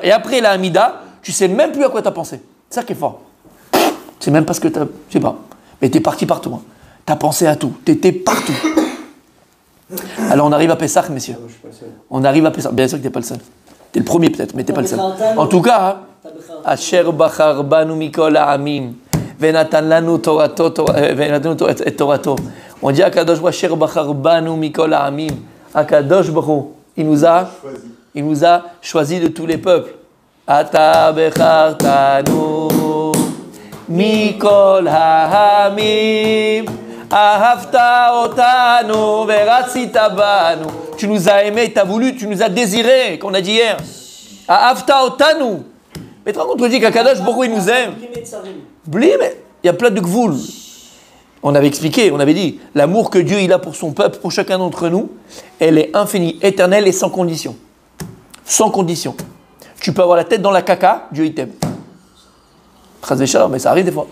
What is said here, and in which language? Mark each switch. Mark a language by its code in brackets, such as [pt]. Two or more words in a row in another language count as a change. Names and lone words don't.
[fr] Et après la Hamida, tu sais même plus à quoi tu as pensé. C'est ça qui est fort. Tu sais même pas ce que tu as... Je sais pas. Mais tu es parti partout. Hein. Tu as pensé à tout. Tu étais partout. Alors on arrive à Pessah, messieurs. Je suis pas le seul. On arrive à Pessah. Bien sûr que tu n'es pas le seul. Tu es le premier peut-être, mais tu n'es pas le seul. En tout cas, [he] אשר בחר בנו מכל העמים ונתן לנו תורתו את תורתו. [fr] On dit [he] הקדוש ברוך הוא אשר בחר בנו מכל העמים. הקדוש ברוך הוא, [fr] il nous a choisi de tous les peuples. [he] אתה בחרתנו מכל העמים. אהבת אותנו ורצית בנו. [fr] Tu nous as aimés, tu as voulu, tu nous as désirés, qu'on a dit hier. [he] אהבת אותנו. [fr] Mais tu te rends compte, on dit qu' [he] הקדוש ברוך הוא, [fr] il nous aime. Bli, mais il y a plein de gvoul. On avait expliqué, on avait dit, l'amour que Dieu il a pour son peuple, pour chacun d'entre nous, elle est infinie, éternelle et sans condition. Sans condition. Tu peux avoir la tête dans la caca, Dieu il t'aime. [he] חס ושלום, [fr] mais ça arrive des fois.